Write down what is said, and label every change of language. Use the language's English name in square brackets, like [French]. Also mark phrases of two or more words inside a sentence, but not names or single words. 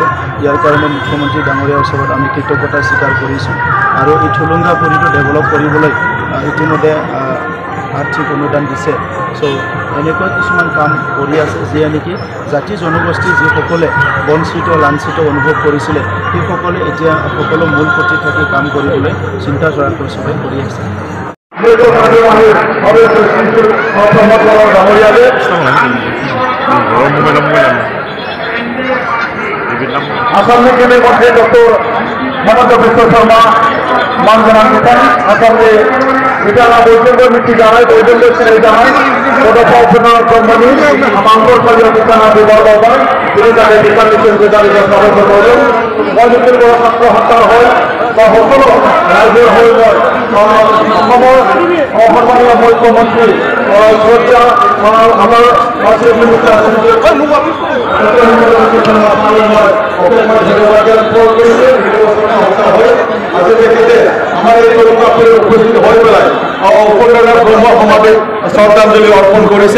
[Assamese] ইয়াৰ কাৰণে মুখ্যমন্ত্ৰী ডাঙৰীয়াৰ ওচৰত আমি কৃতজ্ঞতা স্বীকাৰ কৰিছোঁ আৰু এই থুলুংগাপুৰীটো ডেভেলপ কৰিবলৈ ইতিমধ্যে আৰ্থিক অনুদান দিছে। চ' এনেকুৱা কিছুমান কাম কৰি আছে যিয়ে নেকি জাতি জনগোষ্ঠী যিসকলে বঞ্চিত লাঞ্ছিত অনুভৱ কৰিছিলে সেইসকলে এতিয়া সকলো মূল পুতি থাকি কাম কৰিবলৈ চিন্তা চৰ্চা চবেই কৰি আছে। [Bodo] आसाम के मंत्री डॉक्टर हेमंत बिश्व शर्मा मान जानांगितान आसाम के बिटाना बयजोंबो मिथिजानाय बयजोंबो सिनायजानाय बड'फा उपेन्द्रनाथ ब्रह्मनि मांगलसालियाव बिथाङा बिबार बावबाय। बिनि थाखाय बिथांनिसिम गोदान गोदान साबायखर बावदों। [Assamese] बयनिख्रुइ बर' ছাত্ৰ সন্থাৰ হৈ বা সকলো ৰাইজৰ হৈ মই অসমৰ সন্মানীয় মুখ্যমন্ত্ৰী শ্ৰদ্ধা আমাৰ চিফ মিনিষ্টাৰ উপস্থিত হৈ পেলাই উপেন্দ্ৰনাথ ব্ৰহ্ম সমাধিত শ্ৰদ্ধাঞ্জলি অৰ্পণ কৰিছে।